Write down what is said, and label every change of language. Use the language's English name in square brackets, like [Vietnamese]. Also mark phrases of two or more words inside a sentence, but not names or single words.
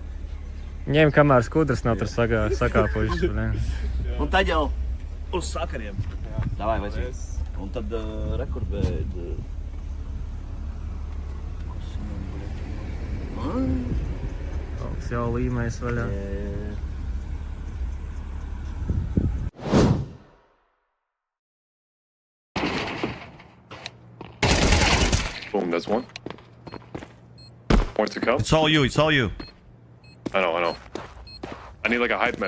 [Latvian] Ņem, kamēr skudras nav tur sakāpušas. Un tad jau uz sakariem. Davai, vai un tad rekordbēd... Kaut jau līmēs vaļā. [English] Boom, that's one. Points to kill. It's all you. I know. I need like a hype man.